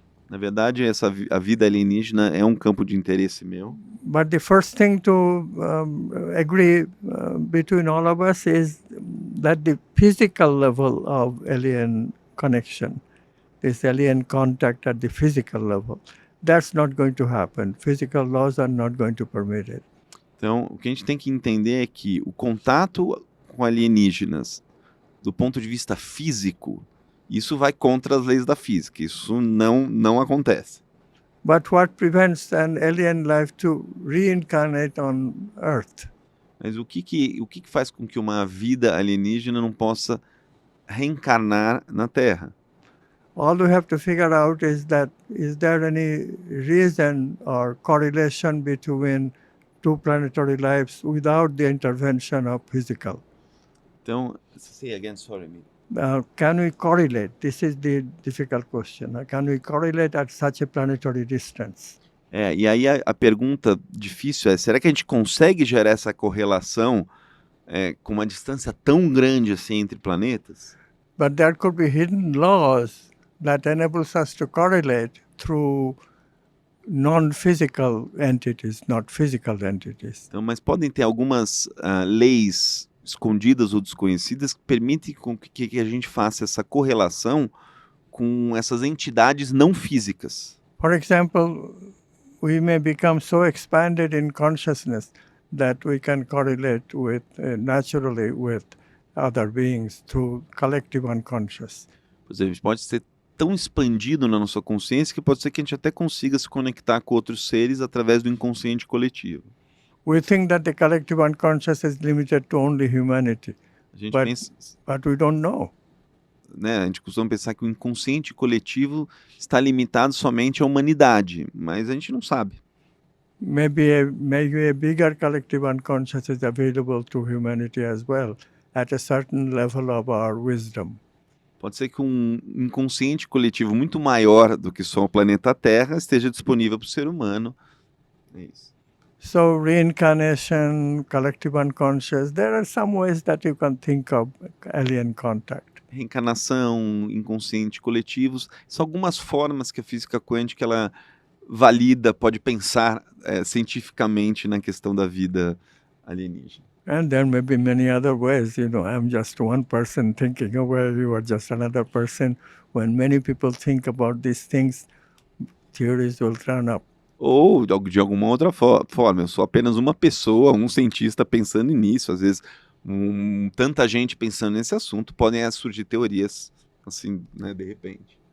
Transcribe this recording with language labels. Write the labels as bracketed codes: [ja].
[pt] Na verdade, a vida alienígena é um campo de interesse meu. [en] But the first thing to agree between all of us is that the physical level of alien connection, this alien contact at the physical level, that's not going to happen. Physical laws are not going to permit it. [pt] Então, o que a gente tem que entender é que o contato com alienígenas, do ponto de vista físico, isso vai contra as leis da física. Isso não acontece. [en] But what prevents an alien life to reincarnate on Earth? [pt] Mas o que faz com que uma vida alienígena não possa reencarnar na Terra? [en] All we have to figure out is there any reason or correlation between two planetary lives without the intervention of physical? Então, say again, sorry, me. Can we correlate? This is the difficult question. Can we correlate at such a planetary distance? [pt] E aí a pergunta difícil é, será que a gente consegue gerar essa correlação com uma distância tão grande assim entre planetas? [en] But there could be hidden laws that enables us to correlate through non-physical entities, not physical entities. [pt] Então, mas podem ter algumas leis escondidas ou desconhecidas que permitem que a gente faça essa correlação com essas entidades não físicas. [en] For example, we may become so expanded in consciousness that we can correlate with naturally with other beings through collective unconscious. [pt] Por exemplo, a gente pode ser tão expandido na nossa consciência que pode ser que a gente até consiga se conectar com outros seres através do inconsciente coletivo. [en] We think that the collective unconscious is limited to only humanity, [pt] A gente [en] but, [pt] pensa, [en] but we don't know. [pt] né, a gente costuma pensar que o inconsciente coletivo está limitado somente à humanidade, mas a gente não sabe. [en] Maybe a bigger collective unconscious is available to humanity as well at a certain level of our wisdom. [pt] Pode ser que um inconsciente coletivo muito maior do que só o planeta Terra esteja disponível para o ser humano. É isso. [en] So reincarnation, collective unconscious, there are some ways that you can think of alien contact. [pt] Reencarnação, inconsciente coletivos, são algumas formas que a física quântica ela valida, pode pensar cientificamente na questão da vida alienígena. [en] And there may be many other ways. I'm just one person thinking away, you are just another person. When many people think about these things, theories will turn up. [pt] Ou de alguma outra forma, eu sou apenas uma pessoa, um cientista pensando nisso. Às vezes, tanta gente pensando nesse assunto, podem surgir teorias assim, né, de repente.